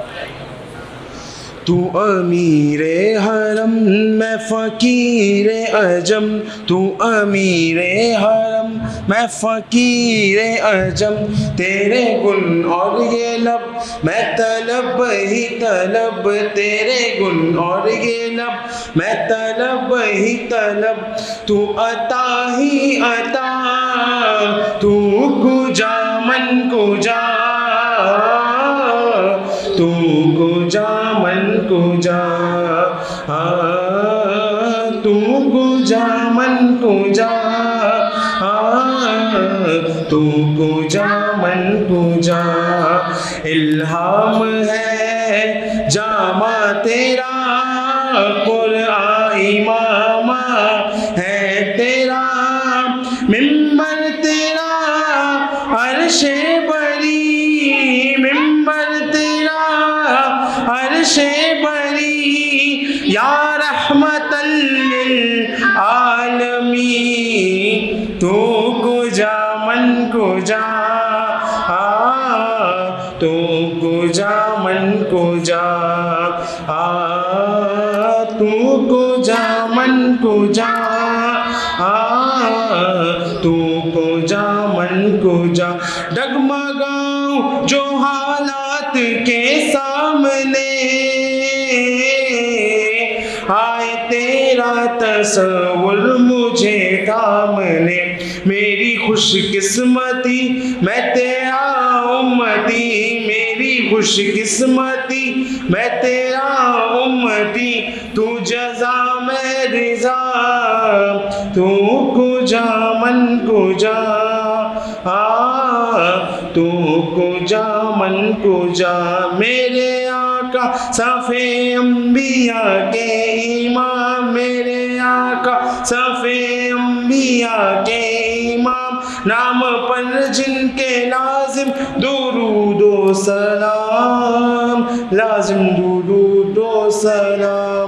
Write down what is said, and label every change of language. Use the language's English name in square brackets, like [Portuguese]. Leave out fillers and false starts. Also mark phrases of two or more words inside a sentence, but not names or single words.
[Urdu] تو امیر حرم میں فقیر عجم تو امیر حرم میں فقیر عجم تیرے گن اور یہ لب میں طلب ہی طلب تیرے گن اور یہ لب میں طلب ہی طلب تو عطا ہی عطا [Persian] تو کجا من کجا تو کجا من کجا تو کجا من کجا تو کجا من کجا [Urdu] الہام ہے جامع تیرا قرآن امام ہے تیرا ممبر تیرا عرش بری ممبر تیرا عرش بری [Arabic] یا رحمت [Urdu] للعالمین [Persian] تو کجا من کجا تو کجا من کجا تو کجا من کجا تو کجا من کجا [Urdu] ڈگمگاؤں جو حالات کے سامنے آئے تیرا تصور مجھے تھامنے میری خوش قسمتی میں تیرا امتی میری خوش قسمتی میں تیرا امتی تو جزا میں رضا [Persian] تو کجا من کجا تو کجا من کجا [Urdu] میرے آقا صف انبیاء کے امام میرے آقا صف انبیاء کے امام نام پر جن کے لازم درود و سلام لازم درود و سلام.